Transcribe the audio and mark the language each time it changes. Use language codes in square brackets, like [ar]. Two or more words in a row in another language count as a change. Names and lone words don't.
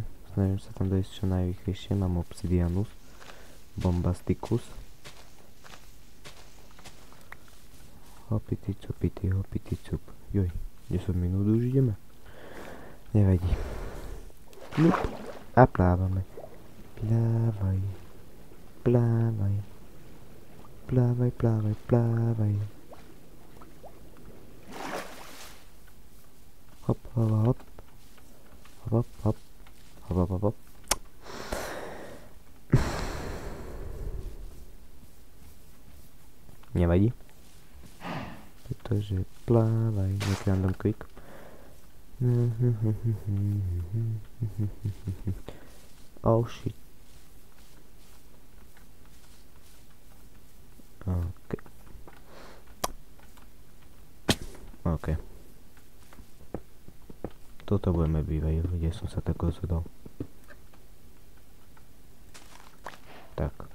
[sk] Snažím sa tam dojsť čo najrýchlejšie. Mám obsidianus. Bombasticus. Hopity cupity, hopity cup. Joj, 10 minút už ideme. Nevadí. A plávame. Plávaj. Plávaj. Plávaj, plávaj, plávaj. Hop, hop, hop. Hop, hop. Hop, hop, hop, hop. Nevadí. Pretože plávaj. Nejaký [en] random quick. Oh shit. [sk] Okay. Okay. Toto budeme bývať, kde som sa tak rozhodol. Tak.